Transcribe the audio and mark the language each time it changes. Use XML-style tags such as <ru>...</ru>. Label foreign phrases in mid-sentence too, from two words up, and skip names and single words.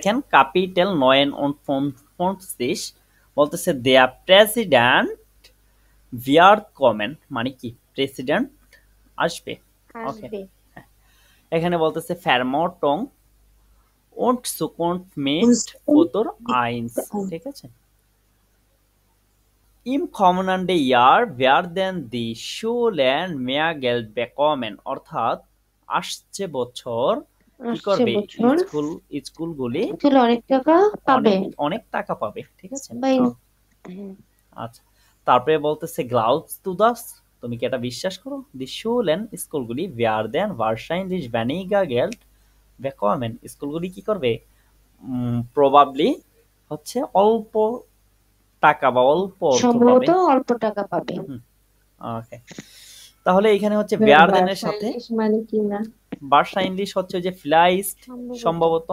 <bn>দেখেন ক্যাপিটাল 9 বলতেছে</bn> <de>Der Präsident wird kommen</de> <bn>মানে কি প্রেসিডেন্ট আসবে ওকে আসবে এখানে বলতেছে</bn> <de>ফেরমটং und Zukunft mit Futur 1</de> <bn>ঠিক আছে</bn> <de>Im kommenden Jahr werden die Schulen mehr Geld bekommen</de> <bn>অর্থাৎ আসছে বছর কি করবে স্কুলগুলি অনেক টাকা পাবে অনেক টাকা পাবে ঠিক আছে ভাই আচ্ছা তারপরে বলতেছে</bn> <de>Glaubst du das</de> <bn>তুমি কি এটা বিশ্বাস করো</bn> <de>Die Schulen</de> <bn>স্কুলগুলি</bn> <de>werden wahrscheinlich weniger Geld bekommen</de> <bn>স্কুলগুলি কি করবে প্রবাবলি হচ্ছে অল্প টাকা বা অল্প অর্থ পাবে সম্ভবত অল্প টাকা পাবে ওকে তাহলে এখানে হচ্ছে werden-এর সাথে মানে কি না wahrscheinlich হচ্ছে যে vielleicht সম্ভবত</bn>